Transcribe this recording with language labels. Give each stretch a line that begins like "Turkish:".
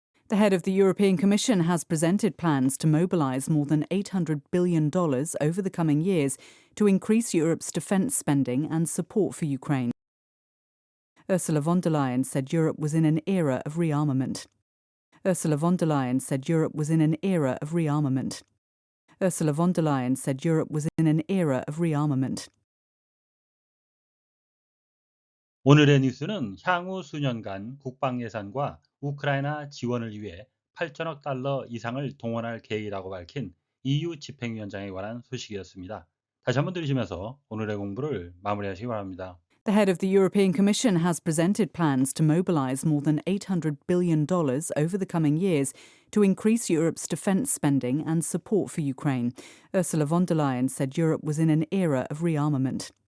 English: The head of the European Commission has presented plans to mobilise more than $800 billion over the coming years to increase Europe's defence spending and support for Ukraine. Ursula von der Leyen said Europe was in an era of rearmament. Ursula von der Leyen said Europe was in an era of rearmament. Ursula von der Leyen said Europe was in an era of rearmament.
Korean: 오늘의 뉴스는 향후 수년간 국방 예산과 우크라이나 지원을 위해 8천억 달러 이상을 동원할 계획이라고 밝힌 EU 집행위원장에 관한 소식이었습니다. 다시 한번 들으시면서 오늘의 공부를 마무리하시기 바랍니다.
English: The head of the European Commission has presented plans to mobilise more than $800 billion over the coming years to increase Europe's defence spending and support for Ukraine. Ursula von der Leyen said Europe was in an era of rearmament.